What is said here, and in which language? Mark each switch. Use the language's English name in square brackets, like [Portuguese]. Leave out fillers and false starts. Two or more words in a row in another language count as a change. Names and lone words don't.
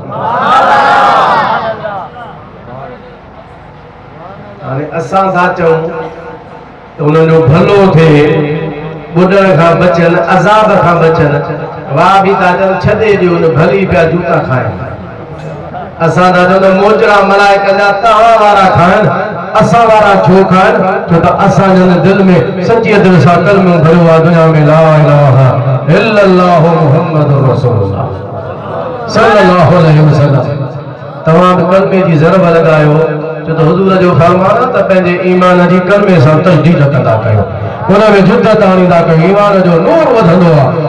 [Sindhi] हाणे असां था चऊं त उन्हनि जो भलो थिए ॿुॾण खां बचनि अज़ाब खां बचनि वाह बि था चवनि छॾे ॾियो न भली पिया जूता खाइनि। असां था चऊं त मोजड़ा मलाइका जा तव्हां वारा खाइनि असां वारा छो खाइनि छो त असांजे दिलि में सची दिलि सां कलमो भरियो आहे दुनिया में [Arabic] لا إله إلا الله محمد رسول الله صلى الله عليه وسلم. [Sindhi] तव्हां बि कलमे जी ज़रब लॻायो छो त हुजूर जो फरमान आहे त पंहिंजे ईमान जी कलमे सां तजदीद कंदा कयो हुन में जुदत आणींदा कयो ईमान जो नूर वधंदो आहे।